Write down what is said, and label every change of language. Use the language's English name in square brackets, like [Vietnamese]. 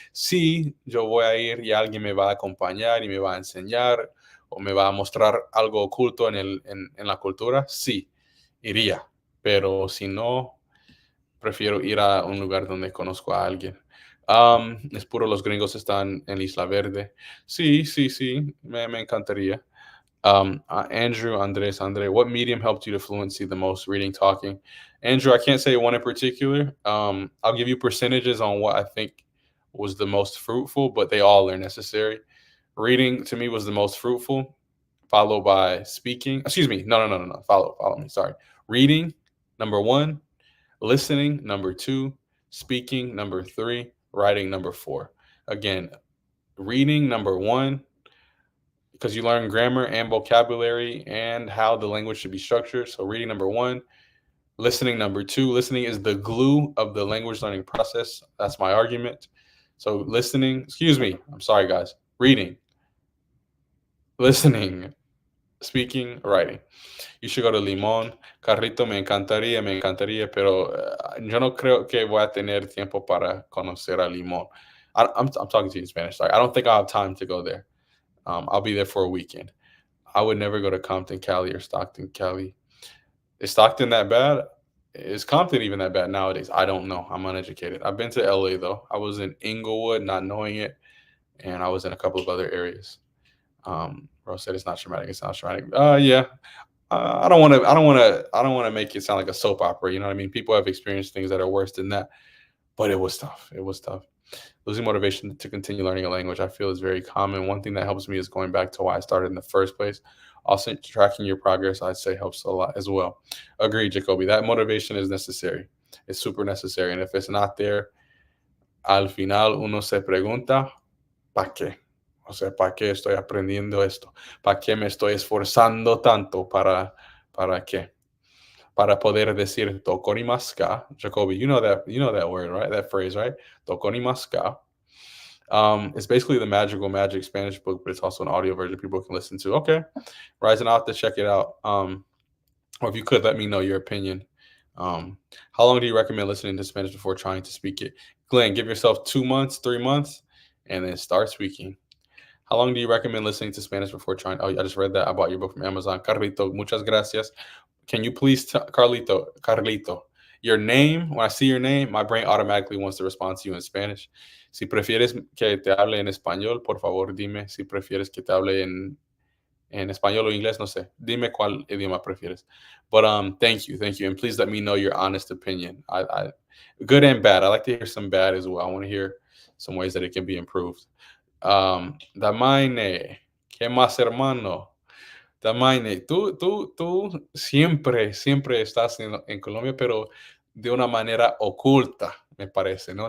[Spanish] Si yo voy a ir y alguien me va a acompañar y me va a enseñar o me va a mostrar algo oculto en la cultura, sí, iría. Pero si no, prefiero ir a un lugar donde conozco a alguien. Es puro los gringos están en Isla Verde. Sí, me encantaría. [English] Andre, what medium helped you to fluency the most? Reading, talking. Andrew, I can't say one in particular. I'll give you percentages on what I think was the most fruitful, but they all are necessary. Reading to me was the most fruitful, followed by speaking. Excuse me. No. Follow me. Sorry. Reading, number one. Listening, number two. Speaking, number three. Writing, number four. Again, reading, number one, because you learn grammar and vocabulary and how the language should be structured. So, reading, number one. Listening, number two. Listening is the glue of the language learning process. That's my argument. So, listening, excuse me. I'm sorry, guys. Reading, listening, speaking, writing. You should go to Limón. [Spanish] Carrito, me encantaría, pero yo no creo que voy a tener tiempo para conocer a Limón. [English] I'm talking to you in Spanish. Sorry. I don't think I'll have time to go there. I'll be there for a weekend. I would never go to Compton, Cali, or Stockton, Cali. Is Stockton that bad? Is Compton even that bad nowadays? I don't know. I'm uneducated. I've been to LA though. I was in Inglewood, not knowing it, and I was in a couple of other areas. Rose said it's not traumatic. It's not traumatic. Yeah. I don't want to. I don't want to. I don't want to make it sound like a soap opera. You know what I mean? People have experienced things that are worse than that, but it was tough. It was tough. Losing motivation to continue learning a language, I feel, is very common. One thing that helps me is going back to why I started in the first place. Also, tracking your progress, I'd say, helps a lot as well. Agreed, Jacoby. That motivation is necessary. It's super necessary. And if it's not there, [Spanish] al final uno se pregunta, ¿para qué? O sea, ¿para qué estoy aprendiendo esto? ¿Para qué me estoy esforzando tanto? ¿Para qué? Para poder decir tokonimaska. [English] Jacoby, you know that word, right? That phrase, right? Tokonimaska. It's basically the magic Spanish book, but it's also an audio version people can listen to. Okay. Rising, I'll have to check it out. Or if you could let me know your opinion. How long do you recommend listening to Spanish before trying to speak it? Glenn, give yourself 2 months, 3 months, and then start speaking. How long do you recommend listening to Spanish before trying? Oh, I just read that. I bought your book from Amazon. [Spanish] Carlito, muchas gracias. [English] Can you please tell Carlito, your name? When I see your name, my brain automatically wants to respond to you in Spanish. [Spanish] Si prefieres que te hable en español, por favor, dime. Si prefieres que te hable en español o inglés, no sé. Dime cuál idioma prefieres. [English] But thank you, and please let me know your honest opinion. I good and bad. I like to hear some bad as well. I want to hear some ways that it can be improved. [Spanish] Damaine, ¿qué más, hermano? Damaine, tú siempre estás en Colombia, pero de una manera oculta, me parece, ¿no?